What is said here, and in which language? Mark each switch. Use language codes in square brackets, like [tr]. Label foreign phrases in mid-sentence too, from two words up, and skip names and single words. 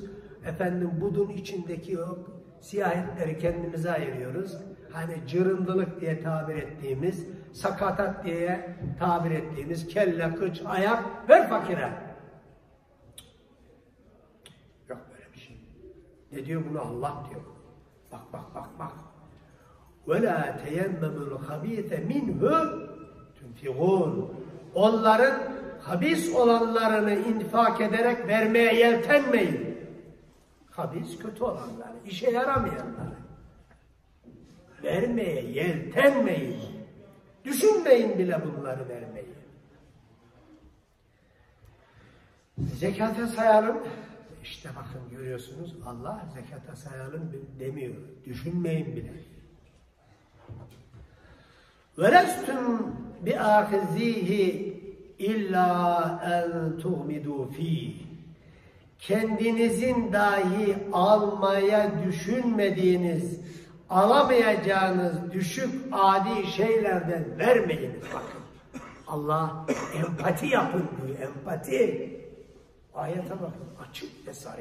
[tr] Efendim budun içindeki o siyah etleri kendimize ayırıyoruz. Hani cırındılık diye tabir ettiğimiz, sakatat diye tabir ettiğimiz kelle, kıç, ayak ver fakire. Yok böyle bir şey. Ne diyor bunu? Allah diyor. Bak. [ar] وَلَا تَيَمَّمُ الْخَب۪يثَ مِنْهُ تُنْفِقُونَ. [tr] Onların habis olanlarını infak ederek vermeye yeltenmeyin. Habis kötü olanları, işe yaramayanları. Vermeye yeltenmeyin. Düşünmeyin bile bunları vermeyi. Zekata sayalım. İşte bakın görüyorsunuz Allah zekata sayalım demiyor. Düşünmeyin bile. [ar] وَلَسْتُمْ بِآخِذِيهِ اِلَّا اَنْ تُغْمِدُوا ف۪يهِ. [tr] Kendinizin dahi almaya düşünmediğiniz, alamayacağınız düşük adi şeylerden vermeyiniz. Bakın Allah empati yapın diyor. Empati. Ayete bakın açık ve sarı.